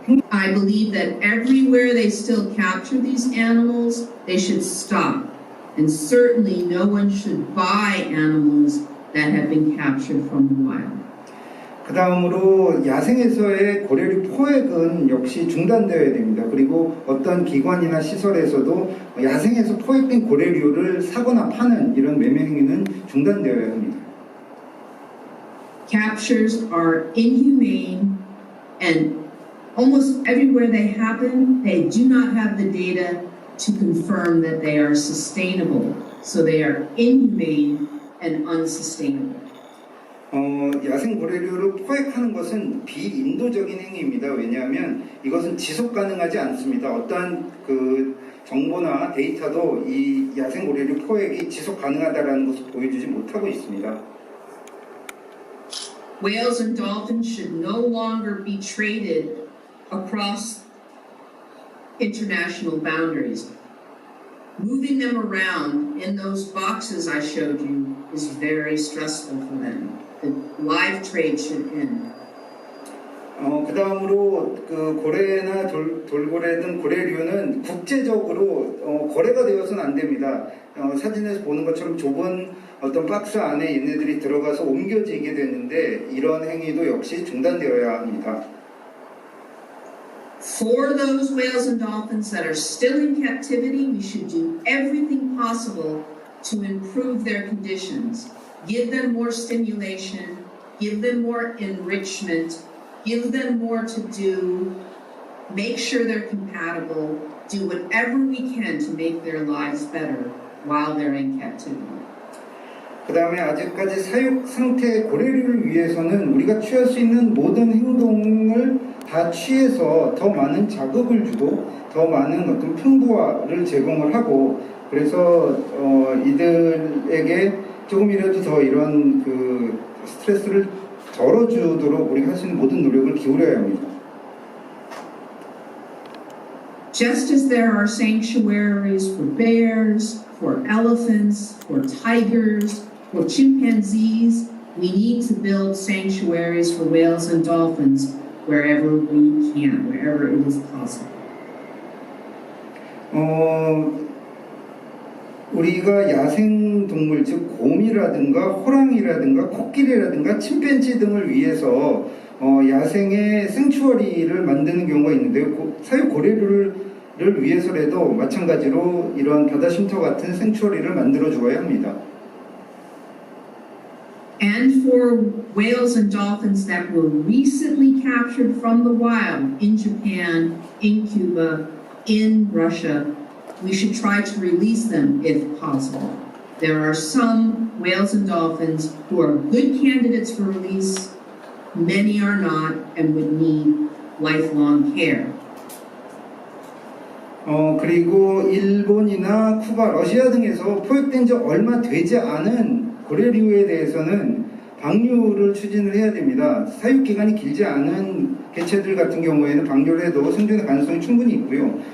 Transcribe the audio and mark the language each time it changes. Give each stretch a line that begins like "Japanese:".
English: I believe that everywhere they still capture these animals, they should stop. And certainly no one should buy animals that have been captured from the wild.
Korean: 그 다음으로 야생에서의 고래류 포획은 역시 중단되어야 됩니다. 그리고 어떤 기관이나 시설에서도 야생에서 포획된 고래류를 사거나 파는 이런 매매 행위는 중단되어야 합니다.
English: Captures are inhumane, and almost everywhere they happen, they do not have the data to confirm that they are sustainable. So they are inhumane and unsustainable.
Korean: 야생 고래류를 포획하는 것은 비인도적인 행위입니다. 왜냐하면 이것은 지속 가능하지 않습니다. 어떠한 그 정보나 데이터도 이 야생 고래류 포획이 지속 가능하다는 것을 보여주지 못하고 있습니다.
English: Whales and dolphins should no longer be traded across international boundaries. Moving them around in those boxes I showed you is very stressful for them. The live trade should end.
Korean: 그 다음으로 그 고래나 돌고래 등 고래류는 국제적으로 거래가 되어서는 안 됩니다. 사진에서 보는 것처럼 좁은 어떤 박스 안에 얘네들이 들어가서 옮겨지게 되는데 이런 행위도 역시 중단되어야 합니다.
English: For those whales and dolphins that are still in captivity, we should do everything possible to improve their conditions. Give them more stimulation, give them more enrichment, give them more to do, make sure they're compatible, do whatever we can to make their lives better while they're in captivity.
Korean: 그 다음에 아직까지 사육 상태의 고래류를 위해서는 우리가 취할 수 있는 모든 행동을 다 취해서 더 많은 자극을 주고 더 많은 어떤 풍부화를 제공을 하고 그래서 이들에게 조금이라도 더 이런 그 스트레스를 덜어주도록 우리가 할 수 있는 모든 노력을 기울여야 합니다.
English: Just as there are sanctuaries for bears, for elephants, for tigers, for chimpanzees, we need to build sanctuaries for whales and dolphins wherever we can, wherever it is possible.
Korean: 우리가 야생 동물, 즉 곰이라든가 호랑이라든가 코끼리라든가 침팬지 등을 위해서 야생의 생추어리를 만드는 경우가 있는데요. 사육 고래류를 위해서라도 마찬가지로 이런 바다 쉼터 같은 생추어리를 만들어 주어야 합니다.
English: And for whales and dolphins that were recently captured from the wild in Japan, in Cuba, in Russia, we should try to release them if possible. There are some whales and dolphins who are good candidates for release. Many are not and would need lifelong care.
Korean: 그리고 일본이나 쿠바, 러시아 등에서 포획된 지 얼마 되지 않은 고래류에 대해서는 방류를 추진을 해야 됩니다. 사육 기간이 길지 않은 개체들 같은 경우에는 방류를 해도 생존의 가능성이 충분히 있고요.